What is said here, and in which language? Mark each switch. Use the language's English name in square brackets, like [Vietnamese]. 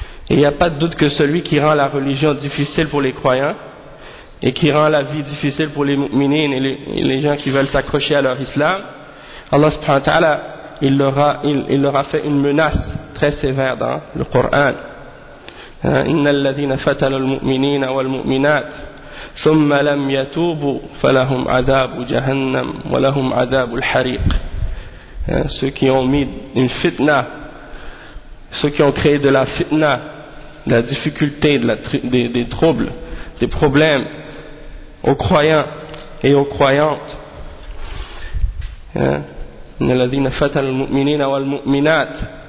[French] Et il n'y a pas de doute que celui qui rend la religion difficile pour les croyants et qui rend la vie difficile pour les mu'minines et les gens qui veulent s'accrocher à leur islam, Allah subhanahu wa ta'ala, il leur a fait une menace très sévère dans le Coran. [Arabic] Inna alladhina fatalu al-mu'minina wal-mu'minat ثم لم يتوبوا فلهم عذاب جهنم ولهم عذاب الحريق. [French] Ceux qui ont mis une fitna, ceux qui ont créé de la fitna, de la difficulté, des troubles, des problèmes aux croyants et aux croyantes. [Arabic] الَّذِينَ فَتَنُوا الْمُؤْمِنِينَ وَالْمُؤْمِنَاتِ.